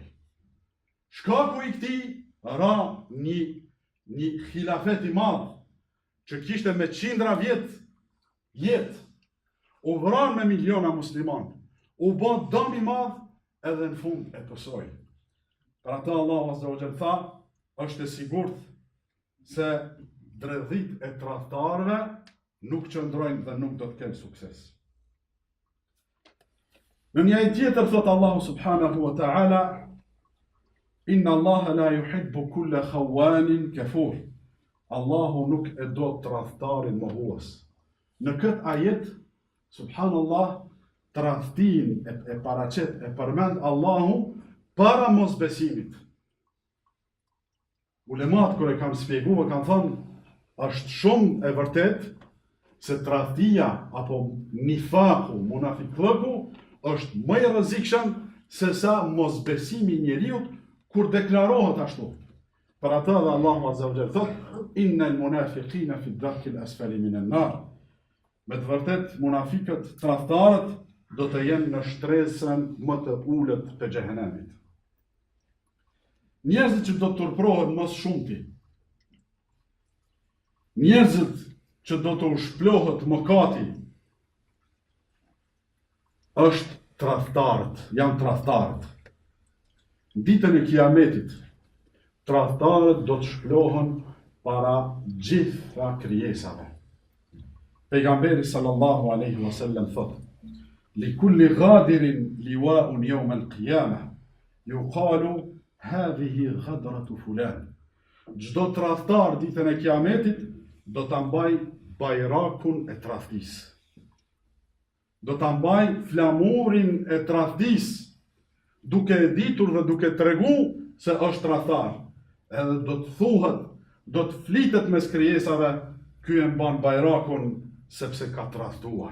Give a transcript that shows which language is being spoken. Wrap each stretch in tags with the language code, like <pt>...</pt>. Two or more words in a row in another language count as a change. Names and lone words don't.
<sq>Shkaku i këtij ra një khilafet i madh, që kishte me qindra vjet jetë, u vran me miliona musliman, u bën dëm i madh edhe në fund e pësoi. Për ata Allahu</sq> <ar>عز وجل</ar> <sq>tha, është e sigurt se dredhit e tradhtarëve nuk qëndrojnë dhe nuk do të kenë sukses. Në një ajet tjetër thot Allahu</sq> <ar>سبحانه وتعالى, إن الله لا يحب كل خوان كفور.</ar> <sq>Allahu nuk e do tradhtarin mohues. Në këtë ajet, subhanallah, tradhtin e paraqet, e përmend Allahu para mosbesimit. Ulemat kur e kanë shpjeguar kanë thënë, është shumë e vërtet se tradhtia apo nifaku, munafiqllëku është më i rrezikshëm se sa mosbesimi i njeriu kur deklarohet ashtu. Për ata dhe Allahu</sq> <ar>عز وجل</ar> <sq>thot,</sq> <ar>إن المنافقين في الدرك الأسفل من النار.</ar> <sq>Me të vërtet, munafikët, tradhtarët, do të jenë në shtresën më të ulët të xhehenemit. Njerëzit që do të turprohen më shumti, njerëzit që do të ushplohet mëkati, është tradhtarët, janë tradhtarët. Ditën e Kiametit, tradhtarët do të shplohen para gjitha krijesave.</sq> <ar>Pejgamberi صلى الله عليه وسلم thot, لكل غادر لواء يوم القيامة يقال هذه غدرة فلان.</ar> <sq>Çdo tradhtar ditën e Kiametit do ta mbaj bajrakun e tradhtisë. Do ta mbaj flamurin e tradhtisë, duke e ditur dhe duke tregu se është tradhtar. Edhe do të thuhet, do të flitet mes krijesave, ky e mban bajrakun sepse ka tradhtuar.</sq>